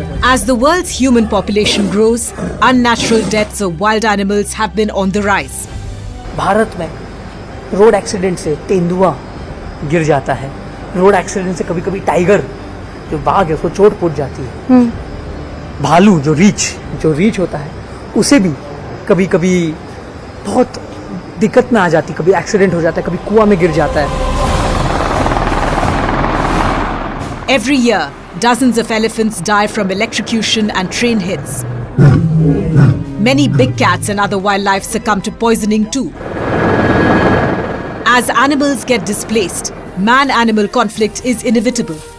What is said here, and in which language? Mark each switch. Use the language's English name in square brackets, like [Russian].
[English] As the world's human population grows, unnatural deaths of wild animals have been on the rise. [Hindi] Bharat में road accident से तेंदुआ गिर जाता है, रोड एक्सीडेंट से कभी कभी टाइगर जो बाघ है उसको चोट पहुंच जाती है, भालू जो रीछ होता है उसे भी कभी कभी बहुत दिक्कत में आ जाती, कभी एक्सीडेंट हो जाता है, कभी कुआं में गिर जाता है। [English] Every year, dozens of elephants die from electrocution and train hits. Many big cats and other wildlife succumb to poisoning too. As animals get displaced, man-animal conflict is inevitable.